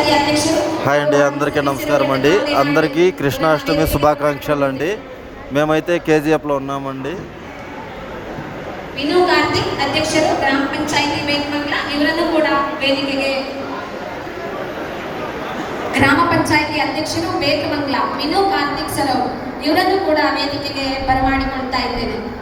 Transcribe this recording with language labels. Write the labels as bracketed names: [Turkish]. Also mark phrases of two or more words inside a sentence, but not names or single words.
[Telugu] హాయ్ అండి, అందరికీ నమస్కారం అండి. అందరికీ కృష్ణాష్టమి శుభాకాంక్షలు అండి. మేమైతే కేజీఎఫ్లో ఉన్నామండి. [Kannada] ವಿನು ಕಾರ್ತಿಕ್ ಅಧ್ಯಕ್ಷರು ಗ್ರಾಮ ಪಂಚಾಯಿತಿ ಬೇಕಮಂಗಲ ಇವರನ್ನು ಕೂಡ ವೇದಿಕೆಗೆ ಗ್ರಾಮ ಪಂಚಾಯಿತಿ ಅಧ್ಯಕ್ಷರು ಬೇಕಮಂಗಲ ವಿನು ಕಾರ್ತಿಕ್ ಸರ್ ಇವರನ್ನು ಕೂಡ ವೇದಿಕೆಗೆ ಬರಮಾಡಿಕೊಳ್ತಾ ಇದ್ದೇನೆ.